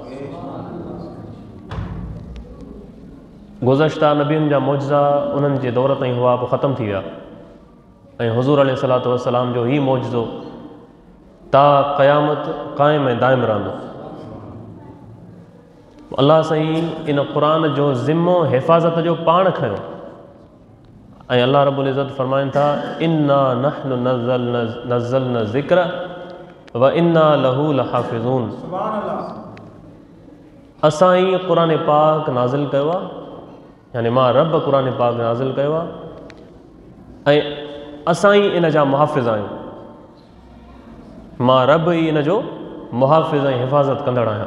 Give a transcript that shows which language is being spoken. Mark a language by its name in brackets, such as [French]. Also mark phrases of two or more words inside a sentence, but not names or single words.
[Sindhi] गुज़श्ता नबियुनि जा मौजज़ा उन्हनि जे दौर ताईं हुआ, पोइ ख़तमु थी विया ऐं हुज़ूर [Arabic] عليه الصلاة والسلام [Sindhi] जो ही मौजज़ो ता क़यामत क़ाइम ऐं दाइम रहंदो। अल्लाह साईं इन क़ुरान जो ज़िम्मो हिफ़ाज़त जो पाण खयो ऐं [Arabic] الله رب العزة [Sindhi] फरमाइनि था, [Arabic] إنا نحن نزلنا ذكر وإنا له لحافظون. [Sindhi] असां ई क़ुरान पाक नाज़िल कयो आहे, यानी मां रब क़ुरान पाक नाज़िल कयो आहे ऐं असां ई इन जा मुहाफ़िज़ आहियूं। मां रब ई इन जो मुहाफ़िज़ ऐं हिफ़ाज़त कंदड़ आहियां।